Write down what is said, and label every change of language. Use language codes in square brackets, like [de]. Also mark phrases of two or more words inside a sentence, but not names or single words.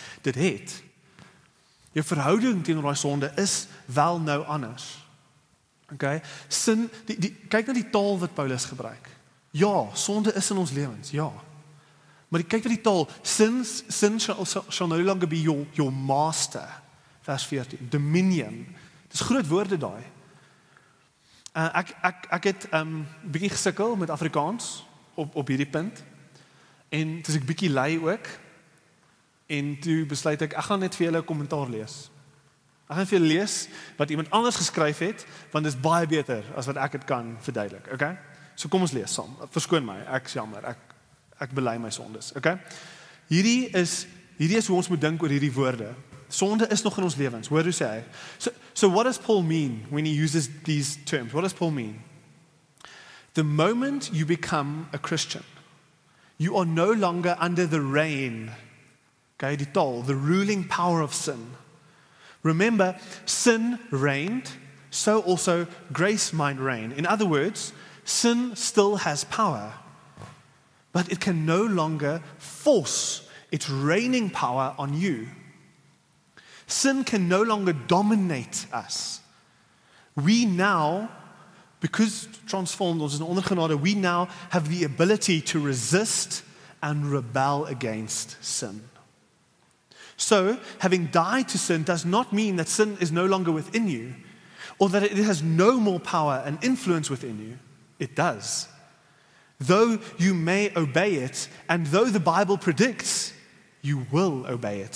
[af] Dit het. Jou verhouding teenoor daai sonde is wel nou anders. Okay? Sin, kyk na die taal wat Paulus gebruik. Ja, sonde is in ons lewens, ja. Maar kyk na die taal, [en] sin shall no longer be your master. [af] Vers 14, dominion. Dis groot woorde daai. Ek het bietjie gesukkel met Afrikaans op hierdie punt. En dis ek bietjie lui ook. En toe besluit ek gaan net vir julle 'n kommentaar lees. Ek gaan vir julle lees wat iemand anders geskryf het, want dit is baie beter as wat ek dit kan verduidelik, okay? So kom ons lees saam. Verskoon my, ek's jammer. Ek bely my sondes, okay? Hierdie is hoe ons moet dink oor hierdie woorde. Sonde is nog in ons lewens. Hoor hoe sê hy? [en] So what does Paul mean when he uses these terms? What does Paul mean? The moment you become a Christian, you are no longer under the reign, okay, the ruling power of sin. Remember, sin reigned so also grace might reign. In other words, sin still has power, but it can no longer force its reigning power on you. Sin can no longer dominate us. We now, because transformed, [af] ons is onder genade, [en] we now have the ability to resist and rebel against sin. So, having died to sin does not mean that sin is no longer within you, or that it has no more power and influence within you. It does. Though you may obey it, and though the Bible predicts, you will obey it.